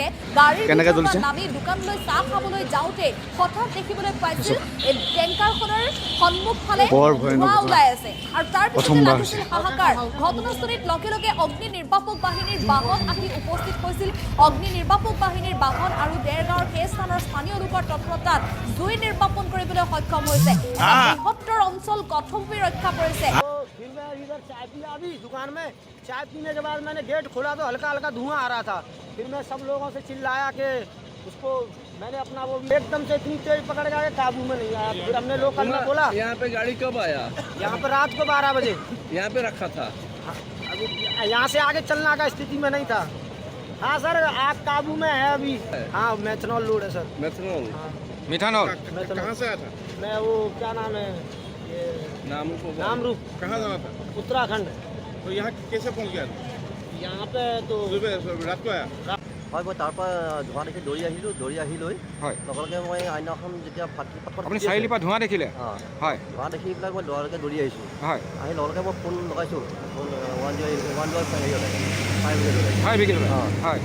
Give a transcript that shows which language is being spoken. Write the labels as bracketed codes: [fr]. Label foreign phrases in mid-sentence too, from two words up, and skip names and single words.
[as] গাড়ীৰ পৰা নামি দোকানলৈ চাহ খাবলৈ যাওঁতে হঠাৎ দেখিবলৈ পাইছিল এই টেংকাৰখনৰ সন্মুখ ফালে ধোঁৱা ওলাই আছে আৰু তাৰ পিছতে লাগিছিল হাহাকাৰ ঘটনাস্থলীত লগে লগে অগ্নি নিৰ্বাপক বাহিনীৰ বাহন আহি উপস্থিত হৈছিল অগ্নি নিৰ্বাপক বাহিনীৰ বাহন আৰু ডেৰগাঁৱৰ সেই স্থানৰ স্থানীয় লোকৰ তৎপৰতাত জুই নিৰ্বাপন কৰিবলৈ সক্ষম হৈছে বৃহত্তৰ অঞ্চল কথমপি ৰক্ষা কৰিছে [hi] फिर मैं इधर चाय पिया अभी दुकान में चाय पीने के बाद मैंने गेट खोला तो हल्का हल्का धुआं आ रहा था फिर मैं सब लोगों से चिल्लाया कि उसको मैंने अपना वो एकदम से इतनी तेज पकड़ गया काबू में नहीं आया फिर हमने लोकल में बोला यहाँ पे गाड़ी कब आया यहाँ पर रात को 12 बजे यहाँ पे रखा था अभी यहाँ से आगे चलना का स्थिति में नहीं था हाँ सर आग काबू में है अभी हाँ मेथनॉल लोड है सर मेथनॉल मिथानॉल कहाँ से आया था मैं वो क्या नाम है ये नामरूप कहाँ जाना था उत्तराखंड तो यहाँ कैसे पहुँच गया यहाँ पे तो रात को आया [as] হয় মই তাৰ পৰা ধোঁৱা দেখি দৌৰি আহিলোঁ দৌৰি আহি লৈ হয় লগে লগে মই আইনাখন যেতিয়া আপুনি চাৰিআলিৰ পৰা ধোঁৱা দেখিলে হয় ধোঁৱা দেখি পেলাই মই লৰালকে দৌৰি আহিছোঁ হয় আহি লগে লগে মই ফোন লগাইছোঁ ফোন 101 হেৰিয়লৈ হয় বিকিলো হয়